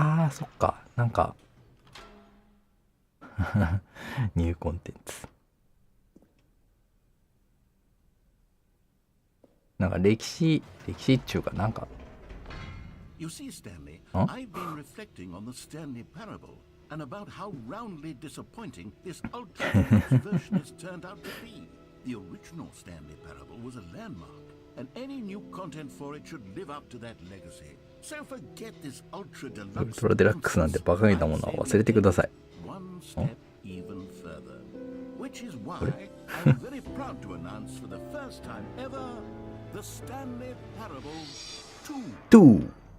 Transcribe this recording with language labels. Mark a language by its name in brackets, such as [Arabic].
[Japanese] そっか。なんか、ニューコンテンツ。なんか歴史っていうかなんか。 [English] You see, Stanley, I've been reflecting on the Stanley parable and about how roundly disappointing this ultra-deluxe version has turned out to be. The original Stanley parable was a landmark, and any new content for it should live up to that legacy. So forget this ultra-deluxe. [Japanese] ウルトラデラックスなんて馬鹿げたものは忘れてください。 [English] One step even further, which is why I'm very proud to announce for the first time ever the Stanley parable 2.